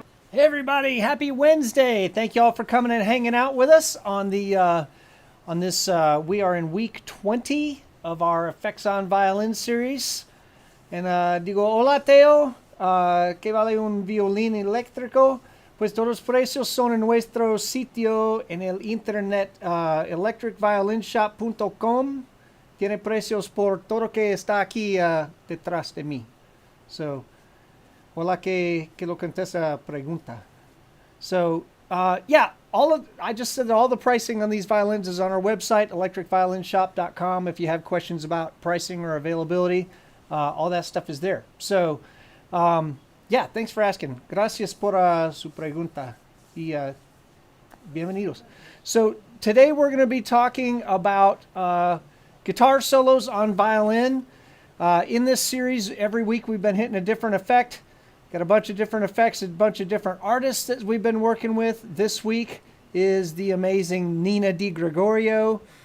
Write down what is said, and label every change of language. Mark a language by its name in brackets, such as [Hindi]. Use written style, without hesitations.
[English] Hey everybody, happy Wednesday. Thank you all for coming and hanging out with us on this we are in week 20 of our Effects on Violin series. [Spanish] And digo, hola Teo, ¿qué vale un violín eléctrico? Pues todos los precios son en nuestro sitio en el internet electricviolinshop.com. Tiene precios por todo que está aquí detrás de mí. So, hola que lo contesta pregunta. [English] So, yeah, I just said that all the pricing on these violins is on our website, electricviolinshop.com. If you have questions about pricing or availability, all that stuff is there. So, yeah, thanks for asking. [Spanish] Gracias por su pregunta. Y bienvenidos. [English] So, today we're going to be talking about guitar solos on violin. In this series, every week we've been hitting a different effect. Got a bunch of different effects, a bunch of different artists that we've been working with. This week is the amazing Nina DiGregorio.